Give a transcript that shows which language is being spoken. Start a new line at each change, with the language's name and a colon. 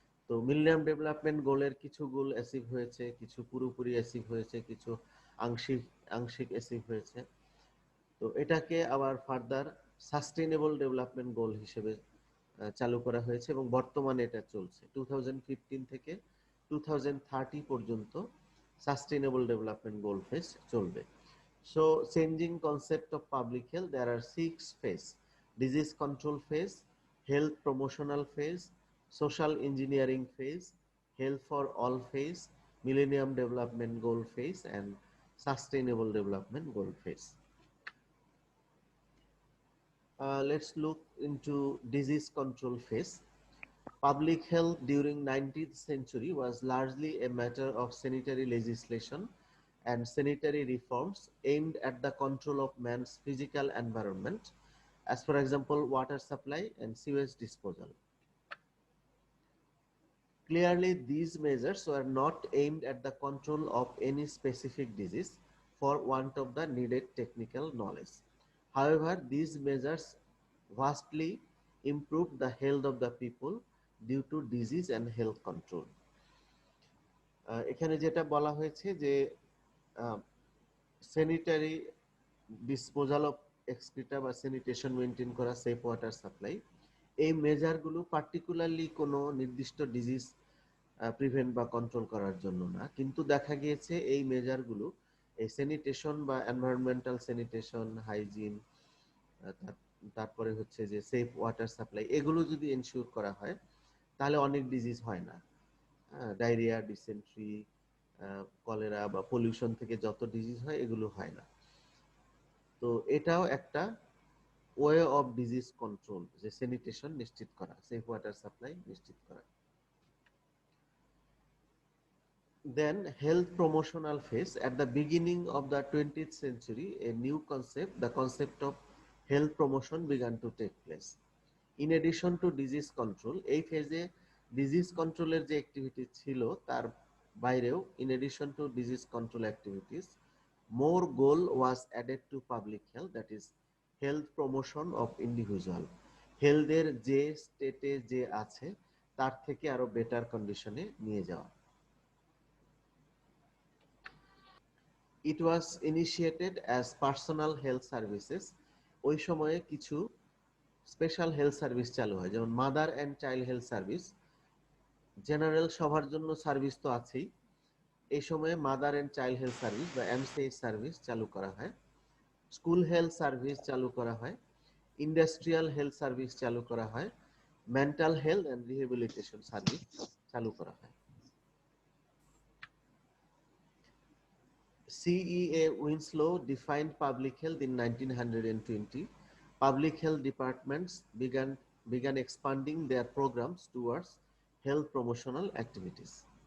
Bangla: তো millennium development গোলের কিছু গোল অ্যাচিভ হয়েছে, কিছু পুরোপুরি অ্যাচিভ হয়েছে, কিছু আংশিক অ্যাচিভ হয়েছে। তো এটাকে আবার ফার্দার সাস্টেইনেবল ডেভেলপমেন্ট গোল হিসেবে চালু করা হয়েছে এবং বর্তমানে এটা চলছে। 2015 থেকে 2030 পর্যন্ত সাস্টেইনেবল ডেভেলপমেন্ট গোল ফেজ চলবে।
English: So changing concept of public health, there are 6 phases: disease control phase, health promotional phase, social engineering phase, health for all phase, millennium development goal phase, and sustainable development goal phase. Let's look into disease control phase. Public health during 19th century was largely a matter of sanitary legislation and sanitary reforms aimed at the control of man's physical environment, as for example water supply and sewage disposal. Clearly, these measures were not aimed at the control of any specific disease for want of the needed technical knowledge. However, these measures vastly improved the health of the people due to disease and health control.
Bangla: এখানে যেটা বলা হয়েছে যে sanitary disposal of এক্সক্রিটা বা sanitation maintain করা, safe water supply, এই মেজারগুলো particularly কোনো নির্দিষ্ট ডিজিজ প্রিভেন্ট বা কন্ট্রোল করার জন্য না, কিন্তু দেখা গিয়েছে এই মেজারগুলো এই স্যানিটেশন বা এনভায়রনমেন্টাল স্যানিটেশন, হাইজিন, তারপরে হচ্ছে যে সেফ ওয়াটার সাপ্লাই, এগুলো যদি এনশিওর করা হয় তাহলে অনেক ডিজিজ হয় না। ডায়রিয়া, ডিসেন্ট্রি, কলেরা বা পলিউশন থেকে যত ডিজিজ হয় এগুলো হয় না। তো এটাও একটা ওয়ে অফ ডিজিজ কন্ট্রোল, যে স্যানিটেশন নিশ্চিত করা, সেফ ওয়াটার সাপ্লাই নিশ্চিত করা।
English: Then health promotional phase. At the beginning of the 20th century, a new concept, the concept of health promotion, began to take place. In addition to disease control,
Bangla: এই ফেজে disease কন্ট্রোলের যে activity ছিল তার বাইরেও,
English: in addition to disease control activities, more goal was added to public health, that is health promotion of individual.
Bangla: হেলথের যে স্টেটে যে আছে তার থেকে আরো বেটার কন্ডিশনে নিয়ে যাওয়া।
English: It was initiated as personal health services.
Bangla: ওই সময়ে কিছু স্পেশাল হেলথ সার্ভিস চালু হয়, যেমন mother and child health service. General সবার জন্য সার্ভিস তো আছেই, এই সময়ে mother and child health service বা এমসিএইচ সার্ভিস চালু করা হয়। স্কুল হেলথ সার্ভিস চালু করা হয়, ইন্ডাস্ট্রিয়াল হেলথ সার্ভিস চালু করা হয়, mental health and rehabilitation service চালু করা হয়।
English: CEA Winslow defined public health in 1920. Public health departments began expanding their programs towards health promotional activities.